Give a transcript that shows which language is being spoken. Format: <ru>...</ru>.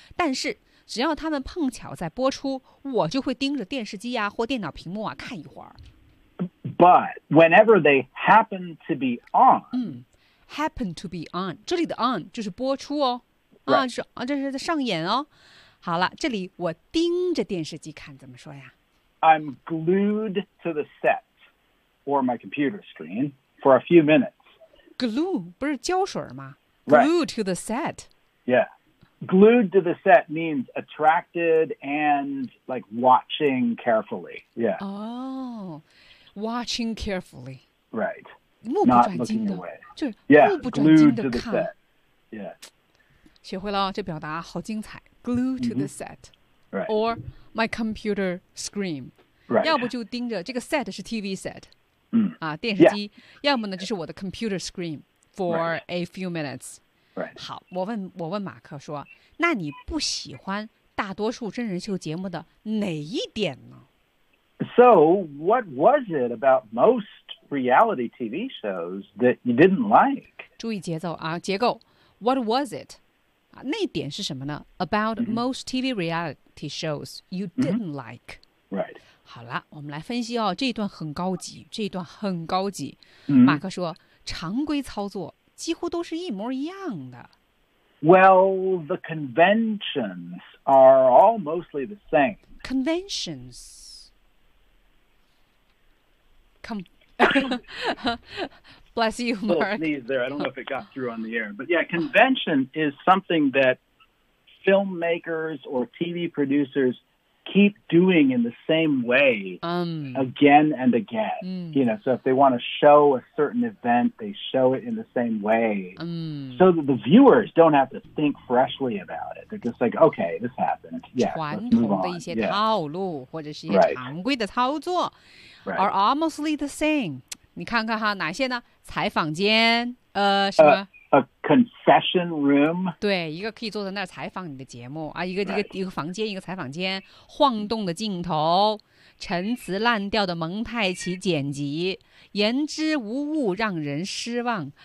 <zh>但是只要他们碰巧在播出我就会盯着电视机啊或电脑屏幕啊看一会儿。</zh> <en>But whenever they happen to be on,、 happen to be on,</en> <zh>这里的 on 就是播出哦。啊，是啊，这是在上演哦。好了，这里我盯着电视机看，怎么说呀</zh> <en>？I'm glued to the set or my computer screen for a few minutes.</en> <zh>Glue 不是胶水吗</zh> <en>？Glued to the set. Yeah, glued to the set means attracted and like watching carefully. Yeah. Oh, watching carefully. Right.</en> <zh>目不转睛的，就是目不转睛的看。</zh> <en>Yeah, glued to the set. Yeah.</en> <zh>学会了这表达好精彩</zh> <en>glue to the set、 mm-hmm. right. or my computer screen、 right.</en> <zh>要不就盯着这个 set 是 TV set、 mm. 啊、电视机、</zh> <en>yeah.</en> <zh>要么呢就是我的</zh> <en>computer screen for、 right. a few minutes、 right.</en> <zh>好我问马克说那你不喜欢大多数真人秀节目的哪一点呢</zh> <en>So what was it about most reality TV shows that you didn't like</en> <zh>注意节奏啊结构</zh> <en>What was it</en> <zh>那点是什么呢 ？</zh> <en>About、mm-hmm. most TV reality shows you didn't、mm-hmm. like. Right.</en> <zh>好了，我们来分析哦。这一段很高级，这一段很高级。 Mm-hmm. 马克说，常规操作几乎都是一模一样的。</zh> <en>Well, the conventions are all mostly the same. Conventions. Come. Bless you, Mark. A little sneeze there. I don't know if it got through on the air. But yeah, convention is something that filmmakers or TV producers keep doing in the same way、again and again.、You know, so if they want to show a certain event, they show it in the same way、so that the viewers don't have to think freshly about it. They're just like, okay, this happened. Yeah, let's move on.</en> <zh>传统的一些套路、</zh> <en>yeah.</en> <zh>或者是一些常规的操作、</zh> <en>right. are almostly the same.</en> <zh>你看看哈，哪些呢？采访间，什么</zh> <en>？A confession room。</en> <zh>对，一个可以坐在那儿采访你的节目啊，一个、</zh> <en>right.</en> <zh>一个房间，一个采访间，晃动的镜头，陈词滥调的蒙太奇剪辑，言之无物让人失望。</zh>